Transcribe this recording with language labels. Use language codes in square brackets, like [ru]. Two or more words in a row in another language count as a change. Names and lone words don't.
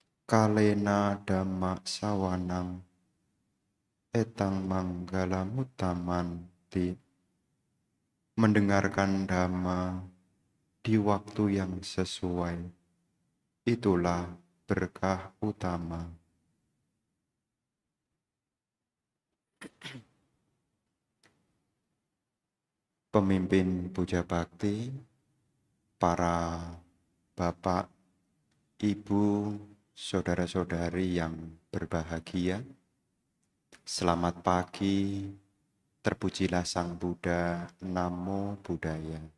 [pi] Kalena dhamma sawanang etang manggala mutamanti. [id] Mendengarkan dhamma di waktu yang sesuai, itulah berkah utama. Pemimpin puja bakti, para bapak, ibu, saudara-saudari yang berbahagia, selamat pagi, terpujilah Sang Buddha, [pi] Namo Buddhaya.